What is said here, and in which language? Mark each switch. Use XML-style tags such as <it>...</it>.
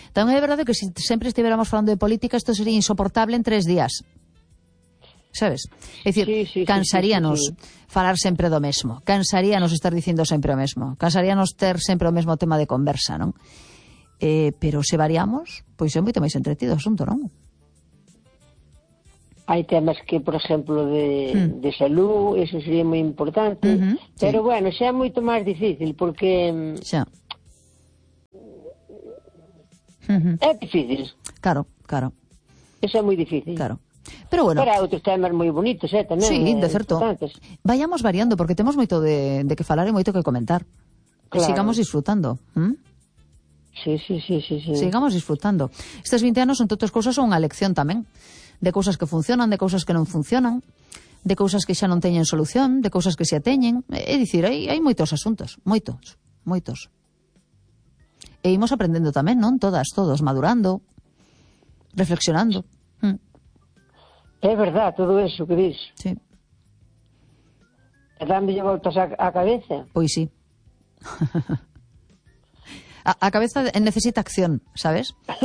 <gl>Tamén é verdade que se sempre estivéramos falando de política, isto sería insoportable en tres días. Sabes? É dicir, cansaríanos falar sempre do mesmo, cansaríanos estar dicindo sempre o mesmo, cansaríanos ter sempre o mesmo tema de conversa, non? Pero se variamos, pois é moito máis entretido o asunto, non?</gl> <es>Hay temas que, por ejemplo, de salud, eso sería muy importante. Uh-huh, pero sí. Bueno, sea mucho más difícil, porque...</es> <gl>Xa. É difícil. Claro, claro. Eso é moi difícil. Claro. Pero bueno, para outros temas moi bonitos, tamén. Sí, de certo.</gl> <es>Vayamos variando,</es> <gl>porque temos moito de que falar e moito que comentar. Claro. Sigamos disfrutando. Sí. Sigamos disfrutando. Estes 20 anos, entre outras cousas, son unha lección tamén. De cousas que funcionan, de cousas que non funcionan, de cousas que xa non teñen solución, de cousas que se ateñen. É dicir, hai moitos asuntos, moitos, moitos. E imos aprendendo tamén, non? Todas, todos, madurando, reflexionando. É verdad, todo eso que dís. Sí. E dándolle voltas á cabeza. Pois sí. A cabeza necesita acción, sabes?</gl>